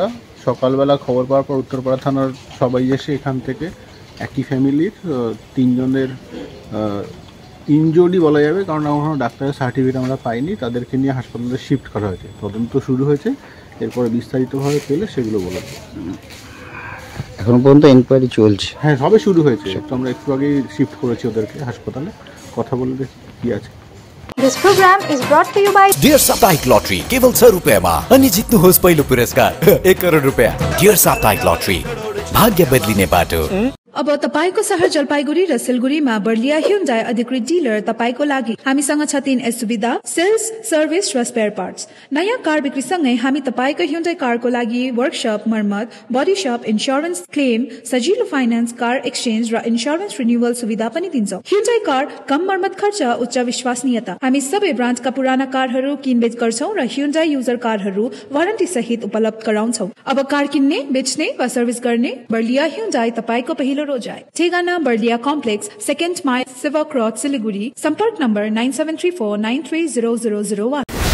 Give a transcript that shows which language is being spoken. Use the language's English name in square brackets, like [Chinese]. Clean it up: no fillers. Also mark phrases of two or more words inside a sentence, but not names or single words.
[Bangla] সকালবেলা খবর পাওয়ার পর উত্তরপাড়া থানার সবাই এসে এখান থেকে একই ফ্যামিলির 3 জনের ইনজুরি বলা যাবে, কারণ এখনও ডাক্তারের সার্টিফিকেট আমরা পাইনি। তাদেরকে নিয়ে হাসপাতালে শিফট করা হয়েছে। তদন্ত শুরু হয়েছে, এরপরে বিস্তারিতভাবে পেলে সেগুলো বলা যাবে। এখনো পর্যন্ত এনকোয়ারি চলছে। হ্যাঁ, সবে শুরু হয়েছে। তো আমরা একটু আগেই শিফট করেছি ওদেরকে হাসপাতালে। কথা বলে দেখি কি আছে। [English] This program is brought to you by [Nepali] डियर साप्ताहिक लॉटरी केवल 100 रुपयामा अनि जित्नुहोस् पहिलो पुरस्कार 1 करोड रुपैयाँ। डियर साप्ताहिक लॉटरी, भाग्य बदलिने बाटो। अब तपाईको शहर जलपाइगुडी र सिलगुडीमा बर्लिया ह्युन्डाई अधिकृत डिलर तपाईको लागि। हामीसँग छ 3 सुविधा: सेल्स, सर्भिस र [English] spare parts. [Nepali] नयाँ कार बिक्रीसँगै हामी तपाईको ह्युन्डाई कारको लागि वर्कशप, मर्मत, [English] body shop, insurance claim, [Nepali] सजिलो फाइनान्स, [English] car exchange [Nepali] र [English] insurance renewal [Nepali] सुविधा पनि दिन्छौं। ह्युन्डाई कार कम मर्मत खर्च, उच्च विश्वसनीयता। हामी सबै ब्रान्डका पुराना कारहरू किनबेच गर्छौं र ह्युन्डाई युजर कारहरू वारेन्टी सहित उपलब्ध गराउँछौं। अब कार किन्ने, बेच्ने वा सर्भिस गर्ने बर्लिया ह्युन्डाई तपाईको पहिलो रोजाइ। ठेगाना बर्लिया कम्प्लेक्स, 2nd माइल, सेवा क्रॉस, सिलीगुडी। संपर्क नम्बर 9734930001।